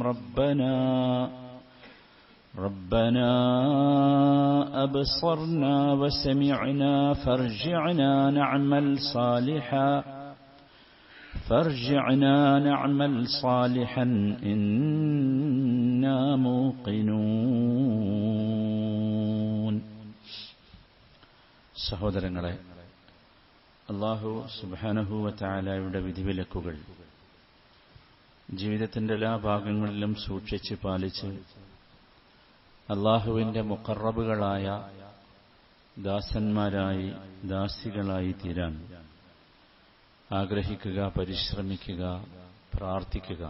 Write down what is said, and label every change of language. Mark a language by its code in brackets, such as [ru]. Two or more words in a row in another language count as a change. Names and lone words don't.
[ar] ربنا أبصرنا وسمعنا فارجعنا نعمل صالحا إنا موقنون. [ml] സഹോദരങ്ങളെ, അല്ലാഹു സുബ്ഹാനഹു വ തആലയുടെ വിധിവിലക്കുകൾ ജീവിതത്തിന്റെ എല്ലാ ഭാഗങ്ങളിലും സൂക്ഷിച്ച് പാലിച്ച് അല്ലാഹുവിന്റെ മുഖറബുകളായ ദാസന്മാരായി ദാസികളായി തീരാൻ ആഗ്രഹിക്കുക, പരിശ്രമിക്കുക, പ്രാർത്ഥിക്കുക.